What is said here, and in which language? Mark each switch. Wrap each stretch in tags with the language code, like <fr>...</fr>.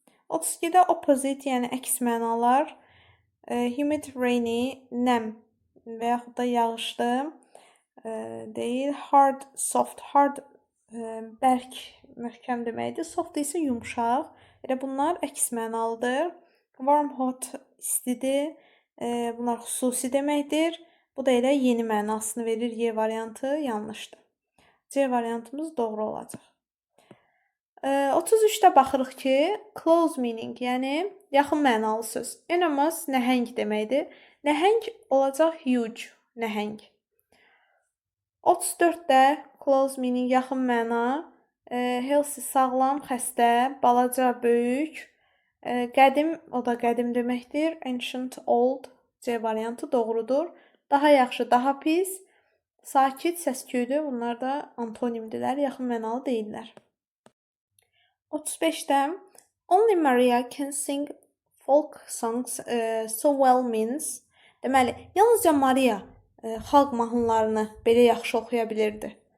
<az>32-də opposite, yəni əks mənalar. Humid, rainy, nəm və yaxud da yağışlı deyil. Hard, soft, hard bərk, möhkəm deməkdir. Soft isə yumşaq. Elə bunlar əks mənalıdır. Warm, hot, istidir. Bunlar xüsusi deməkdir. Bu da elə yeni mənasını verir. Y variantı yanlışdır. C variantımız doğru olacaq. 33-də baxırıq ki, close meaning, yəni yaxın mənalı söz. Enormous, nəhəng deməkdir. Nəhəng olacaq huge, nəhəng. 34-də close meaning, yaxın məna. Healthy, sağlam, xəstə, balaca, böyük. Qədim, o da qədim deməkdir. Ancient, old, C variantı doğrudur. Daha yaxşı, daha pis. Sakit, səsküylü, bunlar da antonimdirlər, yaxın mənalı deyirlər.</az> <en>35-də only Maria can sing folk songs so well means.</en> <az>Deməli, yalnızca Maria xalq mahnılarını belə yaxşı oxuya bilirdi.</az>